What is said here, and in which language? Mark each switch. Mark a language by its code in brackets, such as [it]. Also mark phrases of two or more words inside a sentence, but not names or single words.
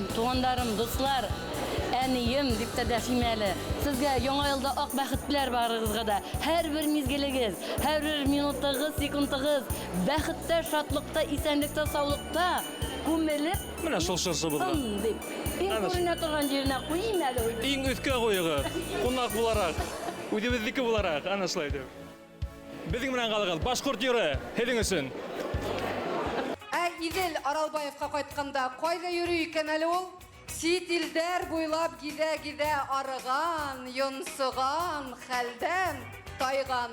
[tt] Тугандарым, дуслар, әнием дип тә дәшим әле. Сезгә яңа елда ак бәхетләр барыгызга да. Һәр бер мизгелегез, һәр бер минутыгыз, секундыгыз бәхеттә, шатлыкта, исәнлектә, саулыкта күмелеп. Менә шул шыршыбызга. Иң күренә торган җиренә куйым әле. [ba] Иң өҫкә ҡуйығыҙ, ҡунаҡ булараҡ, үҙебеҙҙеке булараҡ, ана шулай итеп. Беҙҙең менән ҡалығыҙ, башҡорт йыры һеҙҙең өсөн. Идел Аралбаевҡа ҡайтҡанда ҡайҙа йөрөй икән әле ул? Сит илдәр буйлап гиҙә-гиҙә арыған, йонсоған, хәлдән тайған.